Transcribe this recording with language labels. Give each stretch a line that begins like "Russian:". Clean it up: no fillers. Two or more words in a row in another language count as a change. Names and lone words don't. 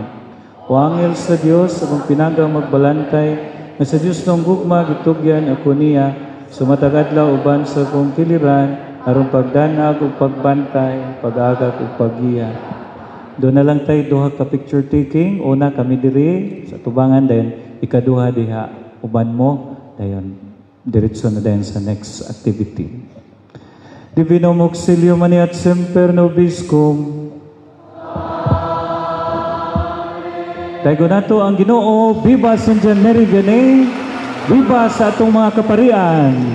Cebuano: O angel sa Dios, akong pinagang magbalantay, na sa Diyos ng gugma, gitugyan ako niya, sumatagadlaw uban sa kong kiliran, aron pagdanag o pagbantay, pag-agak o pag-iya. Doon na lang tayo duha ka
English: picture taking,
Cebuano: una kami diri sa tubangan din, ikaduha diha, uban mo, dayon, diretso na din sa
English: next activity.
Latin: Divinum auxilium mani et semper nobiscum.
Cebuano: Tayo nato ang Ginoo, viva St. John Mary Vianney, viva sa atong mga kaparian.